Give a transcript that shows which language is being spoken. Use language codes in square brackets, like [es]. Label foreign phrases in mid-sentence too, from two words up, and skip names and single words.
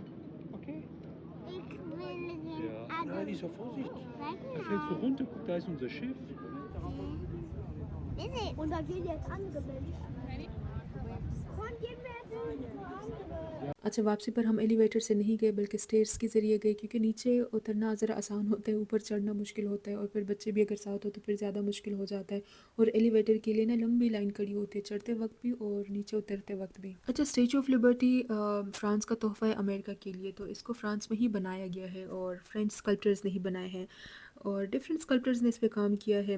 [de] Okay? Ich will den Ja. anderen. Nein, ich sag Vorsicht. Da Wetten fällst du runter, guck, da ist unser Schiff. Und da gehen jetzt andere Menschen. Und gehen wir jetzt zur anderen. [hi] अच्छा वापसी पर हम एलिवेटर से नहीं गए बल्कि स्टेयर्स के ज़रिए गए क्योंकि नीचे उतरना ज़रा आसान होता है, ऊपर चढ़ना मुश्किल होता है और फिर बच्चे भी अगर साथ हो तो फिर ज़्यादा मुश्किल हो जाता है और एलिवेटर के लिए ना लंबी लाइन खड़ी होती है चढ़ते वक्त भी और नीचे उतरते वक्त भी। अच्छा स्टेचू ऑफ लिबर्टी फ्रांस का तोहफ़ा है अमेरिका के लिए, तो इसको फ्रांस में ही बनाया गया है और [en] French sculptors [hi] ने ही बनाए हैं और [en] different sculptors [hi] ने इस पर काम किया है।